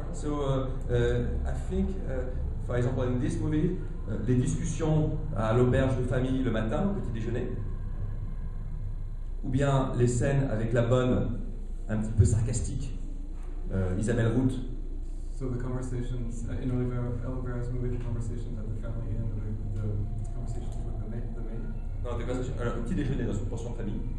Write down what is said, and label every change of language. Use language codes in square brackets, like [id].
[en] So I think, for example, in this movie, [fr] les discussions à l'auberge de famille le matin, au petit déjeuner, ou bien les scènes avec la bonne, un petit peu sarcastique, Isabelle Root. [en] So the conversations in Oliveira's movie, the conversations at the family inn, the conversations with the maid. [fr] Non, des conversations, au petit déjeuner dans une pension de famille.